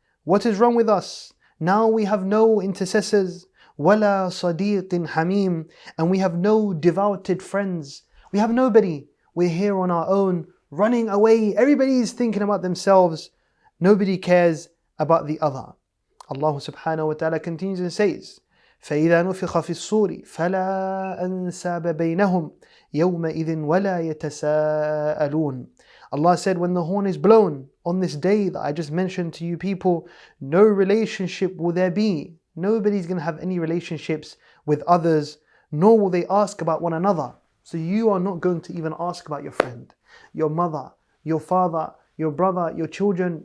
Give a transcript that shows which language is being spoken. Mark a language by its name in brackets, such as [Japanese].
[English] What is wrong with us? Now we have no intercessors. [Arabic] وَلَا صَدِيقٍ حَمِيمٍ. [English] And we have no devoted friends. We have nobody. We're here on our own, running away. Everybody is thinking about themselves. Nobody cares about the other. [Arabic] Allah subhanahu wa ta'ala [English] continues and says, [Arabic] فَإِذَا نُفِخَ فِي الصُّورِ فَلَا أَنْسَابَ بَيْنَهُمْ يَوْمَئِذٍ وَلَا يَتَسَاءَلُونَ. [English] Allah said, when the horn is blown on this day that I just mentioned to you people, no relationship will there be. Nobody's going to have any relationships with others, nor will they ask about one another. So you are not going to even ask about your friend, your mother, your father, your brother, your children.